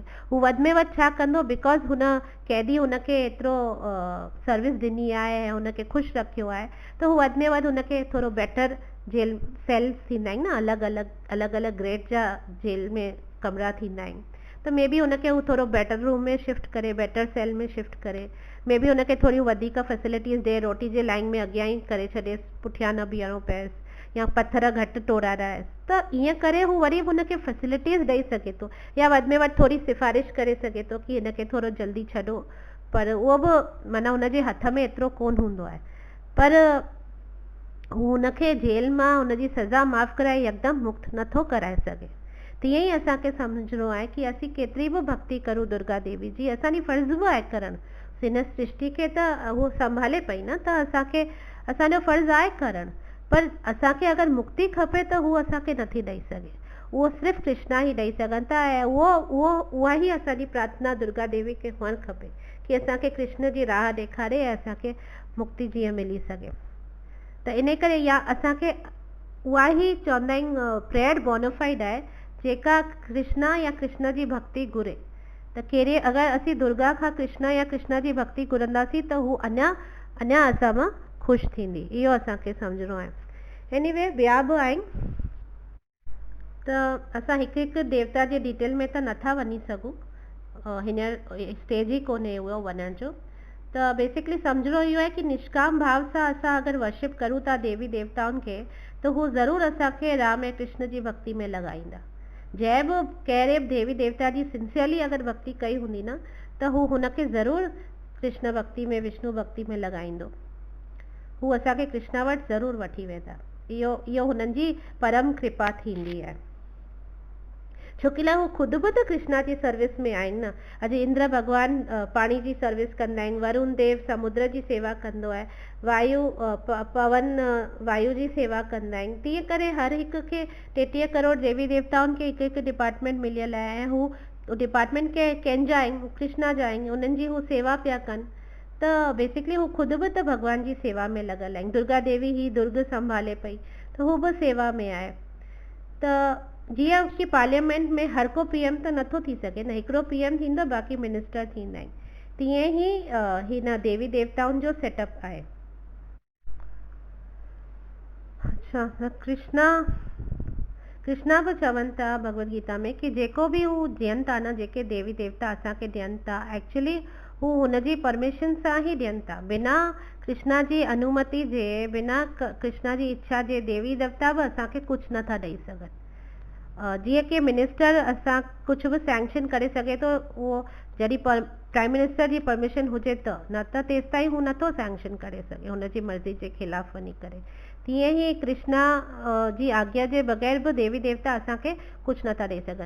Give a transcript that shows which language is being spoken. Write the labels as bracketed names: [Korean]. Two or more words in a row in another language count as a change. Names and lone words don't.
[Sindhi] हू वधि में वधि छा कंदो, बिकॉज़ हुन कैदी हुनखे एतिरो सर्विस ॾिनी आहे ऐं हुनखे ख़ुशि रखियो आहे, त हू वधि में वधि हुनखे थोरो [English] better jail cells [Sindhi] थींदा आहिनि न, अलॻि अलॻि ग्रेड जा जेल में कमरा थींदा आहिनि, त [English] may be [Sindhi] हुनखे हू थोरो [English] better room [Sindhi] में शिफ्ट करे, [English] better cell [Sindhi] में शिफ्ट करे, [English] may be [Sindhi] हुनखे थोरियूं वधीक फैसिलिटीज़ ॾे, रोटी जे लाइन में अॻियां ई करे छॾेसि, पुठियां न बीहणो पएसि, या पत्थर घटि तोड़ाराएसि। त ईअं करे हू वरी हुनखे फैसिलिटीज़ ॾेई सघे थो, या वधि में वधि थोरी सिफ़ारिश करे सघे थो कि हिनखे थोरो जल्दी छॾो, पर उहो बि माना हुनजे हथ में एतिरो कोन हूंदो आहे। पर हू हुनखे जेल मां हुनजी सज़ा माफ़ कराए यकदमि मुक्त नथो कराए सघे। तीअं ई असांखे सम्झणो आहे कि असीं केतिरी बि भक्ति करूं दुर्गा देवी जी, असांजी फर्ज़ बि आहे करणु। हिन सृष्टि खे त उहो संभाले पई न, त असांजो फर्ज़ आहे करणु। पर असांखे अगरि मुक्ति खपे त हू असांखे नथी ॾेई सघे, उहो सिर्फ़ु कृष्णा ई ॾेई सघनि था। ऐं उहा ई असांजी प्रार्थना दुर्गा देवी खे हुअणु खपे कि असांखे कृष्ण जी राह ॾेखारे ऐं असांखे मुक्ति जीअं मिली सघे। त इन करे या असांखे उहा ई चवंदा आहिनि प्रेयर बोनाफाइड आहे, जेका कृष्णा या कृष्ण जी भक्ति घुरे। त कहिड़े अगरि असीं दुर्गा खां कृष्ण या कृष्ण जी भक्ति घुरंदासीं त हू अञा असां मां ख़ुशि थींदी, इहो असांखे सम्झणो आहे। एनीवे ॿिया बि आहिनि, त असां हिकु देवता जे डिटेल में त नथा वञी सघूं, हींअर स्टेज ई कोन्हे उहो वञण जो। त बेसिकली सम्झणो इहो आहे कि निष्काम भाव सां असां अगरि वर्शिप करूं था देवी देवताउनि खे, त हू ज़रूरु असांखे राम ऐं कृष्ण जी भक्ति में लॻाईंदा। जंहिं बि कहिड़े बि देवी देवता जी सिंसियरली अगरि भक्ति कई हूंदी न, त हू हुनखे ज़रूरु कृष्ण भक्ति में, विष्णु भक्ति में लॻाईंदो। हू असांखे कृष्णा वटि ज़रूरु वठी वेंदा। इहो हुननि जी परम कृपा थींदी आहे। छोकी हू ख़ुदि बि त कृष्णा जी सर्विस में आहिनि न। अॼु इंद्र भॻवान पाणी जी सर्विस कंदा आहिनि, वरुण देव समुद्र जी सेवा कंदो आहे, वायु पवन वायु जी सेवा कंदा आहिनि। तीअं करे हर हिक खे 33 करोड़ देवी देवताउनि खे हिकु हिकु डिपार्टमेंट मिलियल आहे, ऐं हू डिपार्टमेंट कंहिंजा आहिनि, कृष्णा जा आहिनि, उन्हनि जी हू सेवा पिया कनि। त बेसिकली हू ख़ुदि बि त भॻवान जी सेवा में लॻल आहिनि। दुर्गा देवी ही दुर्ग संभाले पई, त हू बि सेवा में आहे। त जीअं की पार्लियामेंट में हर को पीएम त नथो थी सघे न, हिकिड़ो पीएम थींदो, बाक़ी मिनिस्टर थींदा आहिनि। तीअं ई हिन देवी देवताउनि जो सेटअप आहे। अच्छा, त कृष्णा बि चवनि था भगवद गीता में कि जेको बि हू ॾियनि था न, जेके देवी देवता असांखे ॾियनि था, एक्चुअली हू हुनजी परमिशन सां ही ॾियनि था। बिना कृष्णा जी अनुमति जे, बिना कृष्णा जी इच्छा जे देवी देवता बि असांखे कुझु नथा ॾेई सघनि। जीअं कि मिनिस्टर असां कुझु बि सैंक्शन करे सघे थो, उहो जॾहिं [English] prime minister [Sindhi] जी परमिशन हुजे त, न त तेसि ताईं हू नथो सैंक्शन करे सघे हुनजी मर्ज़ी जे ख़िलाफ़ वञी करे। तीअं ई कृष्णा जी आज्ञा जे बग़ैर बि देवी देवता असांखे कुझु नथा ॾेई सघनि।